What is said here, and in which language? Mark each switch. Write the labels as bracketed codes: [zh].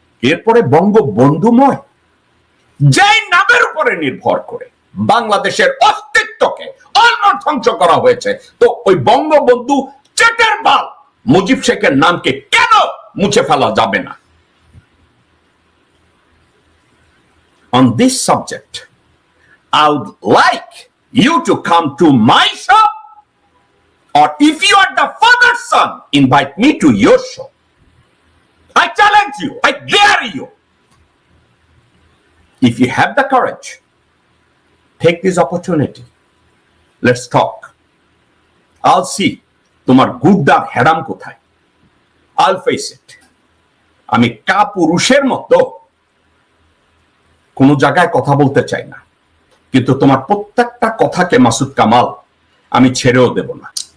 [bn] এরপরে বঙ্গবন্ধুময় যেই নামের উপরে নির্ভর করে বাংলাদেশের অস্তিত্বকে অলমোস্ট ধ্বংস করা হয়েছে, তো ওই বঙ্গবন্ধু চেটের বাল মুজিব শেখের নামকে কেন মুছে ফেলা যাবে না? [en] On this subject, I would like you to come to my show, or if you are the father's son, invite me to your show. I challenge you, I dare you. If you have the courage, take this opportunity. Let's talk. I'll see [bn] তোমার গুদ্দার হেরাম কোথায়। [en] I'll face it. [bn] আমি কাপুরুষের মতো কোনো জায়গায় কথা বলতে চাই না, কিন্তু তোমার প্রত্যেকটা কথাকে মাসুদ কামাল আমি ছেড়েও দেব না।